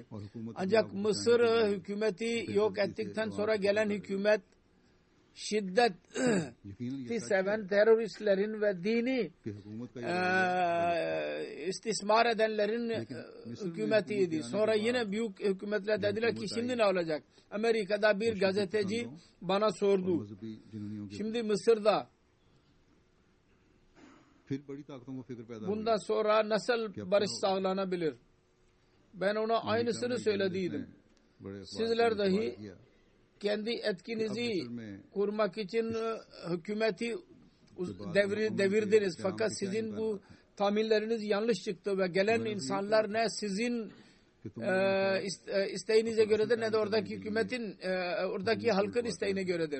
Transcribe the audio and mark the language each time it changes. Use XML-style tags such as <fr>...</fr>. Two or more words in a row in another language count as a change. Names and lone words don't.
<tr>Ancak Mısır hükümeti yok ettikten sonra gelen hükümet şiddeti seven teröristlerin ve dini istismar edenlerin hükümetiydi. Sonra yine büyük hükümetler dediler ki şimdi ne olacak? Amerika'da bir gazeteci bana sordu. Şimdi Mısır'da</tr> <ur>پھر بڑی طاقتوں کو فکر پیدا</ur> <tr>bundan sonra nasıl barış sağlanabilir? Ben ona aynısını söylediydim. Sizler dahi kendi etkinizi kurmak için hükümeti devirdiniz. Fakat sizin bu tahminleriniz yanlış çıktı ve gelen insanlar ne sizin isteğinize göredir ne de oradaki hükümetin, oradaki halkın isteğine göredir.</tr>